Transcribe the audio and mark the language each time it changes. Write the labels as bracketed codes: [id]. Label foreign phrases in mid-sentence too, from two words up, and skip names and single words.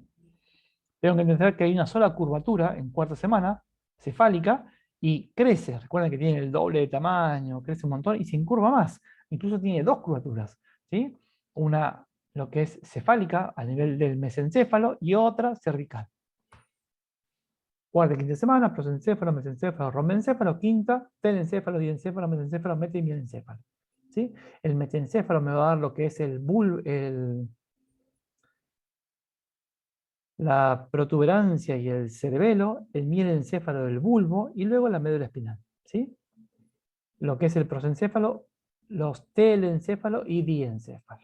[es] Tengo que entender que hay una sola curvatura en cuarta semana, cefálica, y crece. Recuerden que tiene el doble de tamaño, crece un montón y se incurva más. Incluso tiene 2 curvaturas. ¿Sí? Una, lo que es cefálica, a nivel del mesencéfalo, y otra cervical. Cuarta y quinta semana, prosencéfalo, mesencéfalo, rombencéfalo. Quinta, telencéfalo, diencéfalo, mesencéfalo, mete y mielencéfalo. ¿Sí? El metencéfalo me va a dar lo que es la protuberancia y el cerebelo, el mielencéfalo del bulbo y luego la médula espinal. ¿Sí? Lo que es el prosencéfalo, los telencéfalo y diencéfalo.